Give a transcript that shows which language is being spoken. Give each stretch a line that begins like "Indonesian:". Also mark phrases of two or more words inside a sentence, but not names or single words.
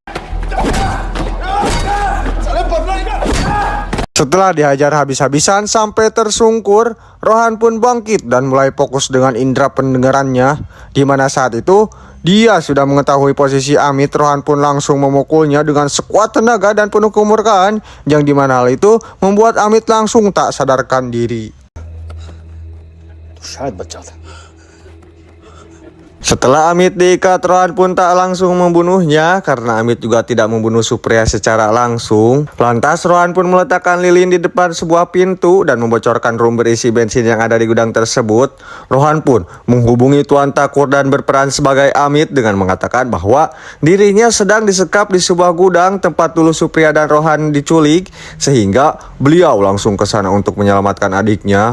Indonesian: Setelah dihajar habis-habisan sampai tersungkur, Rohan pun bangkit dan mulai fokus dengan indera pendengarannya, di mana saat itu dia sudah mengetahui posisi Amit. Rohan pun langsung memukulnya dengan sekuat tenaga dan penuh kemurkaan, yang dimana hal itu membuat Amit langsung tak sadarkan diri.
Hindi: शायद बच्चा था.
Indonesian: Setelah Amit diikat, Rohan pun tak langsung membunuhnya karena Amit juga tidak membunuh Supriya secara langsung. Lantas Rohan pun meletakkan lilin di depan sebuah pintu dan membocorkan rum berisi bensin yang ada di gudang tersebut. Rohan pun menghubungi Tuan Takur dan berperan sebagai Amit dengan mengatakan bahwa dirinya sedang disekap di sebuah gudang tempat dulu Supriya dan Rohan diculik, sehingga beliau langsung ke sana untuk menyelamatkan adiknya.